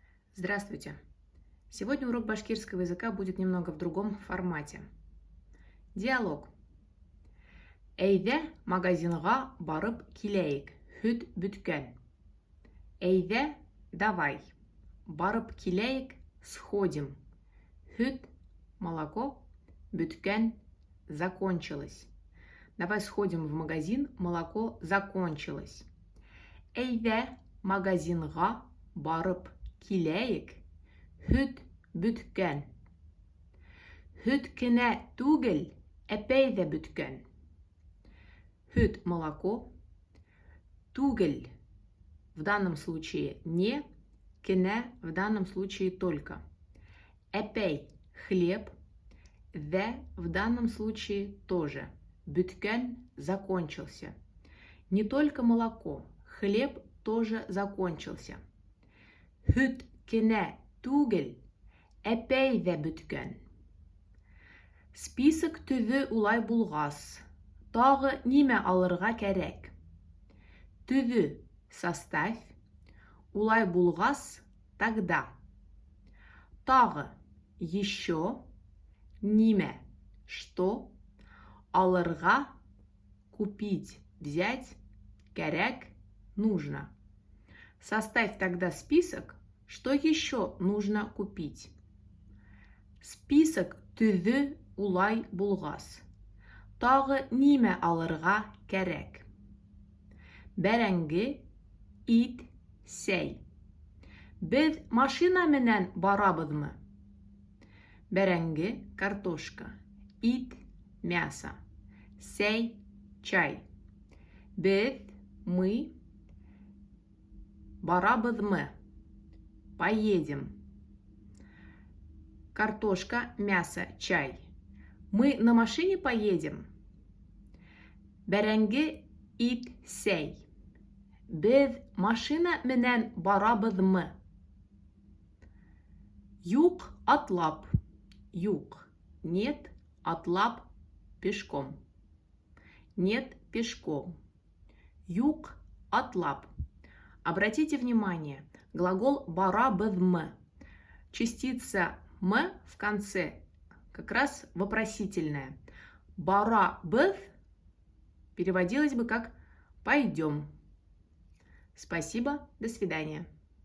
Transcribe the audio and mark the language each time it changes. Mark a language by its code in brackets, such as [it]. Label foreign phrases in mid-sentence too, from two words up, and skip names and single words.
[ru] Здравствуйте! Сегодня урок башкирского языка будет немного в другом формате. Диалог. [ba] Әйҙә магазинға барып киләйек, һөт бөткән. Әйҙә, давай. Барып киләйек, сходим. Һөт, молоко, бөткән, [ru] закончилось. Давай сходим в магазин, молоко закончилось. [ba] Әйҙә магазинға барып киләйек, һөт бөткән. Һөт кенә түгел, әпәй ҙә бөткән. [ru] Һөт, молоко, түгел в данном случае не, кенә в данном случае только. Әпәй, хлеб, ҙә в данном случае тоже. Бөткән, закончился. Не только молоко, хлеб тоже закончился. [ba] Һөт кенә түгел, әпәй ҙә бөткән. Список төҙө улай булғас, тағы нимә алырға кәрәк? Төҙө, составь, улай булғас, [ru] тогда. Тағы, еще, нимә, что, алырға, купить, взять, кәрәк, нужно. Составь тогда список, что еще нужно купить. [ba] Список төҙө улай булғас. Тағы нимә алырға кәрәк? Бәрәңге, ит, сәй. Беҙ машина менән барабыҙмы? [ru] Бәрәңге, картошка. Ит, мясо. [ba] Сәй, чай. Беҙ, мы, барабыҙмы? [ru] Поедем. Картошка, мясо, чай. Мы на машине поедем? [ba] Бәрәңге, ит, сәй. Беҙ машина менән барабыҙмы? Юҡ, атлап. Юҡ. [ru] Нет, атлап, пешком. Нет, пешком. [ba] Юҡ, атлап. [ru] Обратите внимание, глагол барабыҙмы. Частица «м» в конце как раз вопросительная. Барабыҙ переводилось бы как «пойдем». Спасибо, до свидания.